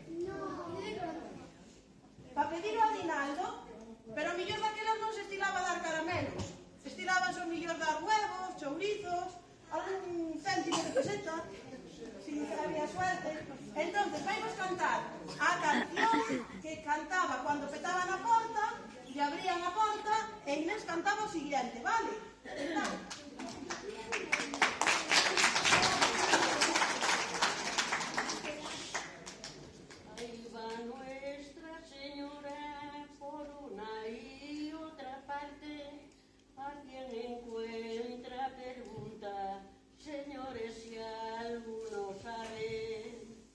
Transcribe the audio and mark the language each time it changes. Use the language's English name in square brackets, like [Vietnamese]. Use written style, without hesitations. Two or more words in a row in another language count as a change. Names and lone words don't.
[Galician] Pa pedir o aguinaldo, pero o millor daquelas non se estilaba dar caramelos. Estilaban o millor dar huevos, chourizos, algún céntimo de peseta, [Spanish] si había suerte. [Galician] Entonces, vaimos cantar a canción que cantaba cando petaban a porta, e abrían a porta, e Inés cantaba o siguiente, vale? Entón, [Spanish] ahí va Nuestra Señora por una y otra parte, a quien encuentra pregunta, señores, si alguno sabe.